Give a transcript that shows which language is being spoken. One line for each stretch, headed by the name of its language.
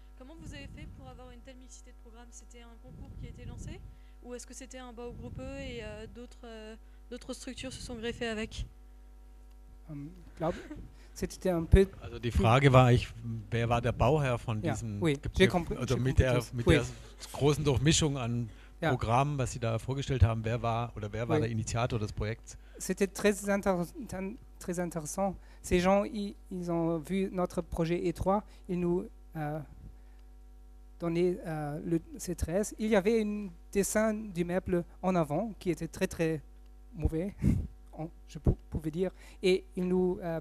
French: Comment vous avez fait pour avoir une telle mixité de programme? C'était un concours qui a été lancé, ou est-ce que c'était un Baugruppe et d'autres structures se sont greffées avec? C'était un peu...
German: Also die Frage war eigentlich, wer war der Bauherr von diesem also mit der großen Durchmischung an Programmen, was Sie da vorgestellt haben, wer war der Initiator des Projekts?
French: C'était très intéressant. Ces gens, ils ont vu notre projet étroit, ils nous donnaient le C13. Il y avait un dessin d'immeuble en avant qui était très très mauvais, je pouvais dire, et ils nous